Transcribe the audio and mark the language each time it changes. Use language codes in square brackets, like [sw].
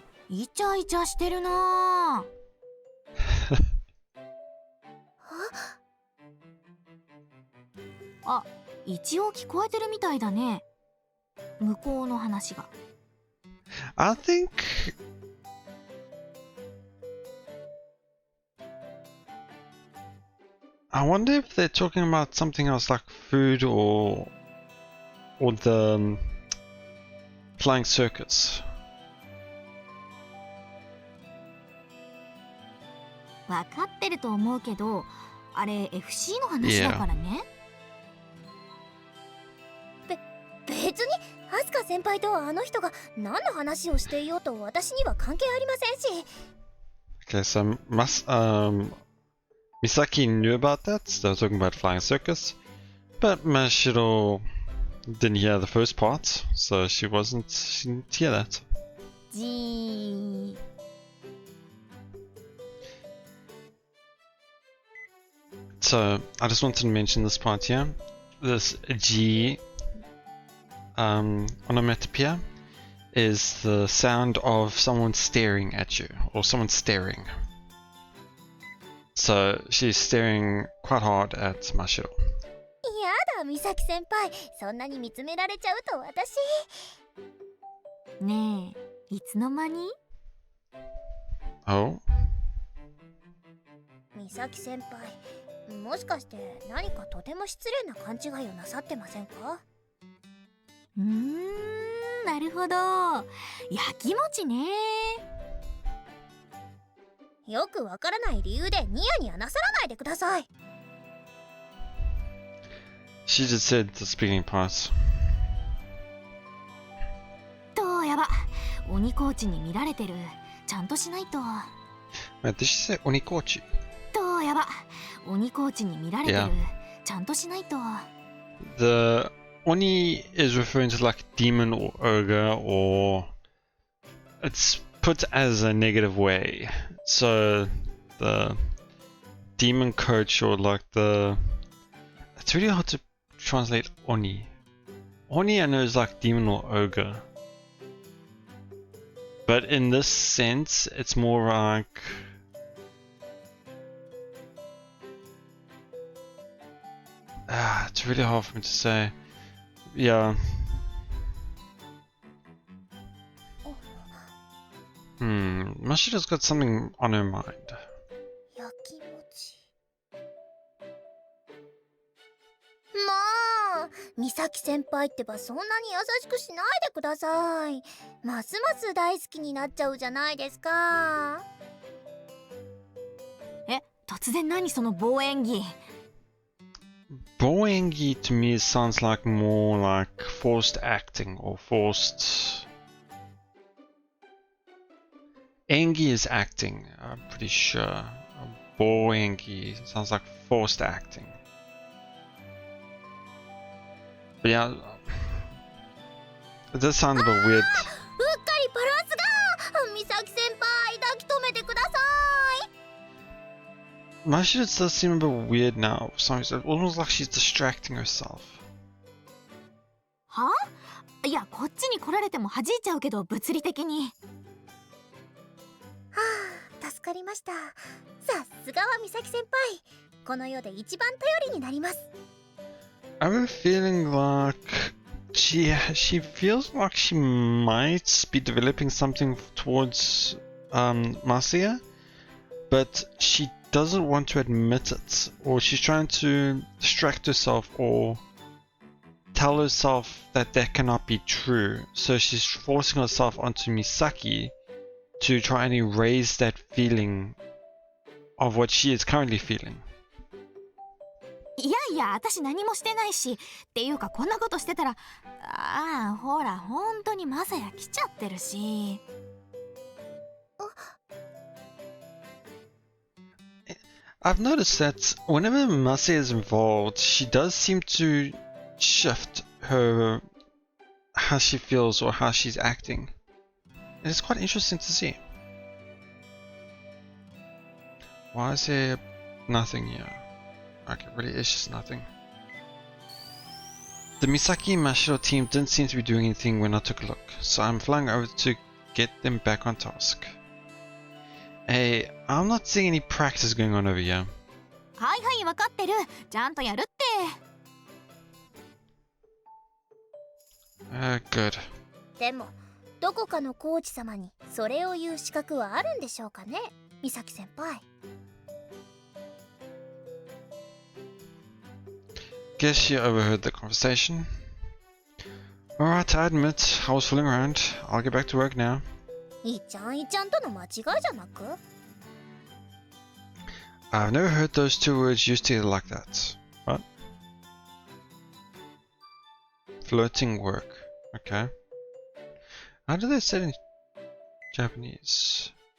[ja] イチャイチャしてるな。あ、一応聞こえてるみたいだね。向こうの話が。 [en] I think I wonder if they're talking about something else like food or the flying circus. [ja] わかってると思うけど、あれ FC の話だからね。別にアスカ先輩とあの人が何の話をしていようと私には関係ありませんし。 [en] Okay, so Misaki knew about that. They were talking about flying circus, but Mashiro didn't hear the first part, so she didn't hear that. [ja] じー。 [en] So I just wanted to mention this part here. This G onomatopoeia is the sound of someone staring at you, or someone staring. So she's staring quite hard at Mashiro. [ja] やだ、美咲先輩、そんなに見つめられちゃうと私。ねえ、いつの間に？ [en] Oh? [ja] 美咲先輩、もしかして何かとても失礼な勘違いをなさってませんか？なるほど。やきもちね。よくわからない理由でニヤニヤなさらないでください。 [en] She just said the speaking part. [ja] とやば、鬼コーチに見られてる。ちゃんとしないと。 [en] Wait, did she say onikochi? [ja] とやば、鬼コーチに見られてる。 [en] Yeah. [ja] ちゃんとしないと。 [en] The Oni is referring to like demon or ogre, or it's put as a negative way. So the demon coach, or like it's really hard to translate Oni. Oni I know is like demon or ogre. But in this sense, it's more like it's really hard for me to say. Yeah. Mashiro's got something on her mind. [ja] やきもち。もう、美咲先輩ってばそんなに優しくしないでください。ますます大好きになっちゃうじゃないですか。え、突然何その棒演技。 [en] Boengi to me sounds like more like forced acting or forced. Engi is acting, I'm pretty sure. Boengi sounds like forced acting. But yeah, it does sound a bit weird. [ja] うっかりバランスが。美咲先輩、抱き留めてください。 [en] Mashiro does seem a bit weird now. For some reason, almost like she's distracting herself. [ja] は？いや、こっちに来られても弾いちゃうけど、物理的に。はあ、助かりました。さすがは美咲先輩。この世で一番頼りになります。 [en] I have a feeling like she feels like she might be developing something towards Masaya, but she doesn't want to admit it, or she's trying to distract herself or tell herself that that cannot be true. So she's forcing herself onto Misaki to try and erase that feeling of what she is currently feeling. [ja] いやいや、私何もしてないし。っていうか、こんなことしてたら、ああ、ほら、本当にマサヤ来ちゃってるし。 [en] I've noticed that whenever Masaya is involved, she does seem to shift how she feels or how she's acting. And it's quite interesting to see. Why is there nothing here? Like, it really is just nothing. The Misaki and Mashiro team didn't seem to be doing anything when I took a look, so I'm flying over to get them back on task. Hey, I'm not seeing any practice going on over here. [ja] はいはい、分かってる。ちゃんとやるって。 [en] Good. [ja] でもどこかのコーチ様にそれを言う資格はあるんでしょうかね、美咲先輩。 [en] Guess she overheard the conversation. Alright, I admit, I was fooling around. I'll get back to work now. [ja] いちゃんいちゃんとの間違いじゃなく？ [en] I've never heard those two words used together like that. What? Flirting work. Okay. How do they say it in Japanese?